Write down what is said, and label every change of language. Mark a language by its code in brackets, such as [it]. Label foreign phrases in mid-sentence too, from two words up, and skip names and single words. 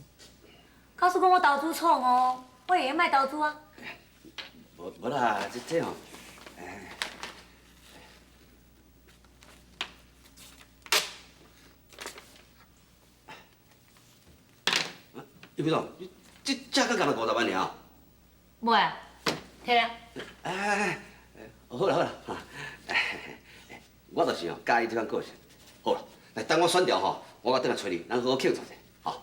[nan] 假使讲我投资错误，我会用卖投资啊。无啦，这吼，余总，这价格敢若50万尔？无啊，摕来。好啦好啦，我就是吼介意这款个性。好啦，来等我选调吼，我再转来找你，咱好好庆祝者，吼。